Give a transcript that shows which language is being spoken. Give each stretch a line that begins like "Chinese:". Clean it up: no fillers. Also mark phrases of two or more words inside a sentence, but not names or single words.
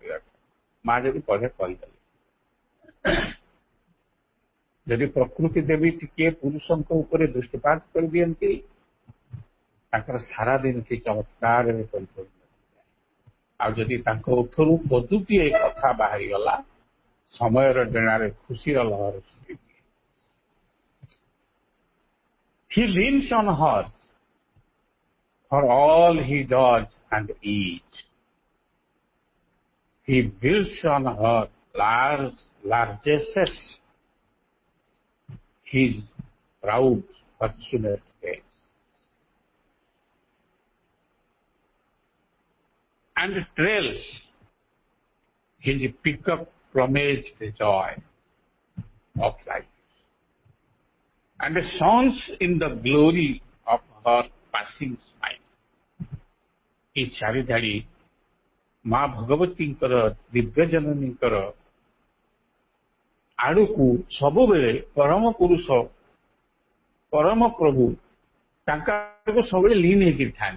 Odia: ମା ଯଦି ପଦେ କହିଦେଲେ, ଯଦି ପ୍ରକୃତି ଦେବୀ ଟିକିଏ ପୁରୁଷଙ୍କ ଉପରେ ଦୃଷ୍ଟିପାତ କରିଦିଅନ୍ତି, ତାଙ୍କର ସାରା ଦିନଟି ଚମତ୍କାରରେ ପରିପୂର୍ଣ୍ଣ। ଆଉ ଯଦି ତାଙ୍କ ଓଠରୁ ପଦୁଟିଏ କଥା ବାହାରିଗଲା, ସମୟର ଡେଣାରେ ଖୁସିର ଲହର ସୃଷ୍ଟି।
English: He leans on her for all he does and is। He builds on her largesses his proud fortunate days, and trails his peacock plumaged joy of life, and shines in the glory of her passing smile।
Odia: ଏ ଚାରିଧାଡ଼ି ମା ଭଗବତୀଙ୍କର ଦିବ୍ୟ ଜନନୀଙ୍କର ଆଡ଼କୁ ସବୁବେଳେ ପରମ ପୁରୁଷ, ପରମ ପ୍ରଭୁ ତାଙ୍କ ଆଡ଼କୁ ସବୁବେଳେ ଲିନ୍ ହେଇକିରି ଥାନ୍ତି।